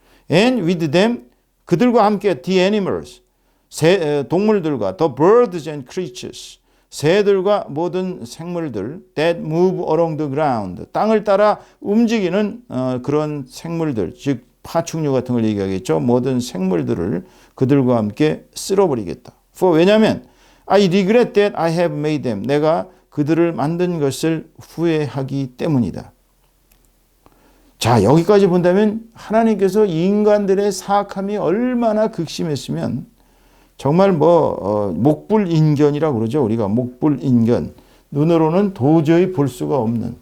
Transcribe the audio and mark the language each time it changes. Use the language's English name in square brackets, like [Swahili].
[English] And with them [Korean] 그들과 함께 [English] the animals [Korean] 동물들과 [English] the birds and creatures [Korean] 새들과 모든 생물들 [English] that move along the ground [Korean] 땅을 따라 움직이는 그런 생물들 즉 파충류 같은 걸 얘기하겠죠. 모든 생물들을 그들과 함께 쓸어버리겠다. 왜냐하면 [English] I regret that I have made them. [Korean] 내가 그들을 만든 것을 후회하기 때문이다. 자, 여기까지 본다면 하나님께서 인간들의 사악함이 얼마나 극심했으면 정말 목불인견이라고 그러죠. 우리가 목불인견. 눈으로는 도저히 볼 수가 없는.